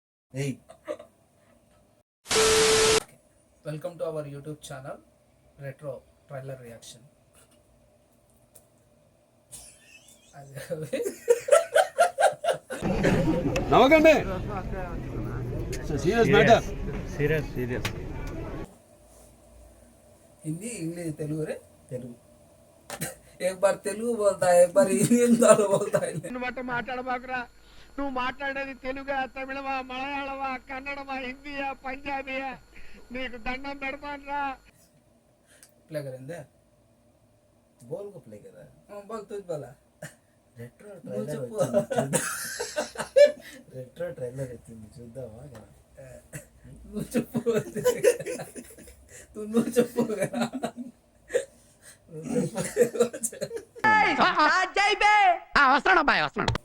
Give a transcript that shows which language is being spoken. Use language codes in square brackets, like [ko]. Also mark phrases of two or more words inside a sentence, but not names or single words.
[en] Hey, Welcome to our YouTube channel, Retro Trailer Reaction. [te] నవ్వకండి. [en] serious matter. [te] సీరియస్ [hi] हिंदी इंग्लिश तेलुगु रे [te] తెలుగు [hi] एक बार तेलुगु बोलता है एक बार हिंदी बोलता है [te] బట్ట మాట్లాడబాకురా. నువ్వు మాట్లాడేది తెలుగా, తమిళమా, మలయాళమా, కన్నడమా, హిందీయా, పంజాబీయా? నీకు దండం పెడతానురా. [hi] प्ले करेंगे बोल को प्ले कर रहा है बोल तुझ बोला [te] రెట్రో నువ్వు ట్రైలర్ చెప్పు. రెట్రో ట్రైలర్ వచ్చింది చూద్దామా నువ్వు చెప్పు నువ్వు చెప్పు కదా వస్తున్నాడు.